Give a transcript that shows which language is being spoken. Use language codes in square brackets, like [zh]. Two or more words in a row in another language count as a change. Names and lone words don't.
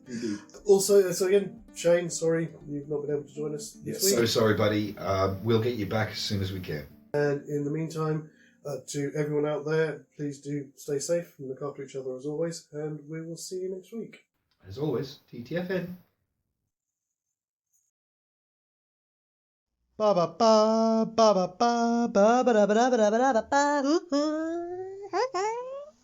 [en] Also, so again, Shane, sorry you've not been able to join us this week. So sorry, buddy. We'll get you back as soon as we can. And in the meantime, to everyone out there, please do stay safe and look after each other as always, and we will see you next week. As always, TTFN. Ba ba ba ba ba ba ba ba ba ba ba ba ba ba ba.